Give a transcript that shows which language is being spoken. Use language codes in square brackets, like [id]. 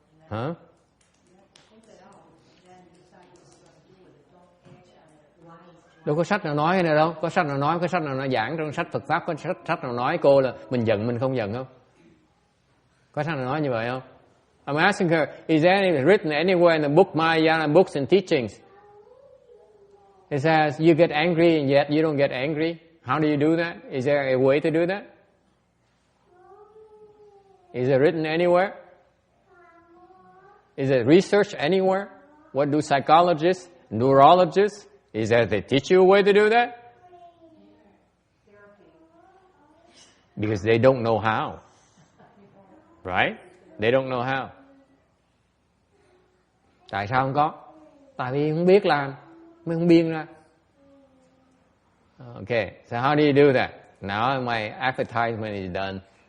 [vi] Hả? Đâu có sách nào nói cái này đâu. Có sách nào nói, có sách nào nói giảng trong sách Phật Pháp, có sách nào nói cô là mình giận mình không giận không? Có sách nào nói như vậy không? [en] I'm asking her, is there anything written anywhere in the book, Mahayana books and teachings? It says you get angry and yet you don't get angry. How do you do that? Is there a way to do that? Is it written anywhere? Is it researched anywhere? What do psychologists, neurologists, is that they teach you a way to do that? Because they don't know how. Right? They don't know how. [vi] Tại sao không có? Tại vì không biết làm, mới không biên ra. [en] Okay, so how do you do that? Now my advertisement is done.